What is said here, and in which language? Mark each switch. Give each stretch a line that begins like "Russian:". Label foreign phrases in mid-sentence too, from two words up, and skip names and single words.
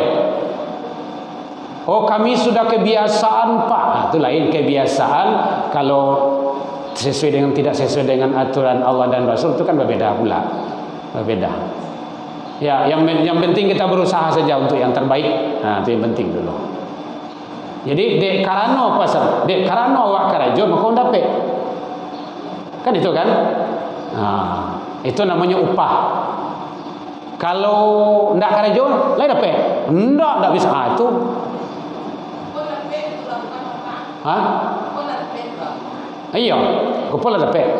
Indonesian: Oh, kami sudah kebiasaan Pak. Nah, itu lain kebiasaan. Kalau sesuai dengan tidak sesuai dengan aturan Allah dan Rasul itu kan berbeda pula. Berbeda. Ya, yang penting kita berusaha saja untuk yang terbaik. Nah, itu yang penting dulu.
Minangkabau: Jadi dek karano pasar, dek karano awak karajo maka dapat.
Indonesian: Kan itu kan? Nah, itu namanya upah.
Minangkabau: Kalau ndak karajo, lain dapat.
Indonesian: Ndak bisa. Ah, itu. Hah? Iya, kupon ada dapat.